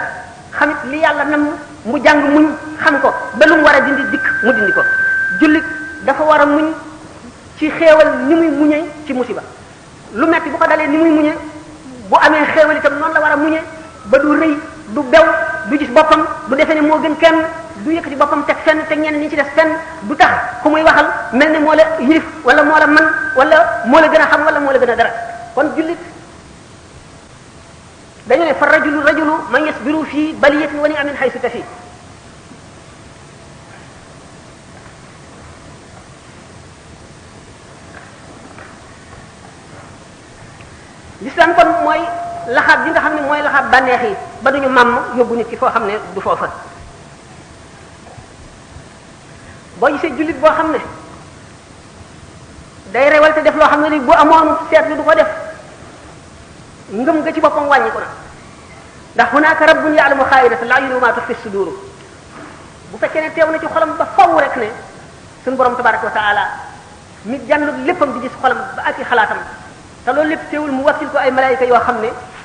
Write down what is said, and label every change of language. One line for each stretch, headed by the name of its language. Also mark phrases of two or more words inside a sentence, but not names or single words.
Wolof: xamit li yàlla nam mu jàng muñ xam ko ba lu mu war a dindi dikk mu dindi ko jullit dafa war a muñ ci xéewal ni muy muñee ci musiba lu metti bu ko dalee ni muy muñe bu amee xéewal itam noonu la war a muñe ba du rëy du bew du gis boppam du defee ne moo gën kenn du yëkkati boppam teg fenn teg ñenn ñi ci def fenn du tax ku muy waxal mel ne moo la yilif wala moo la man wala moo la gën a xam wala moo la gën a dara kon jullit dañu ne
Arabic: فالرجل من يصبر في بلية ونعم حيث تفي الإسلام
Wolof: kon mooy laxaab bi nga xam ne mooy laxaab bànneex yi ba duñu màmm yóbbu nit ki foo xam ne du foofa boo gisee jullit boo xam ne day révolté def loo xam ne li bu amoon seetlu du ko def ngëm nga ci boppam wàññi ko na ndax
Arabic: هناك رب يعلم خائنة الأعين وما تخفي الصدور
Wolof: bu fekkee ne teew na ci xolam ba faw rek ne suñu borom
Arabic: تبارك وتعالى
Wolof: mi jànlu léppam di gis xolam ba ak i xalaatam te loolu lépp teewul mu wakkil ko ay malaayika yoo xam ne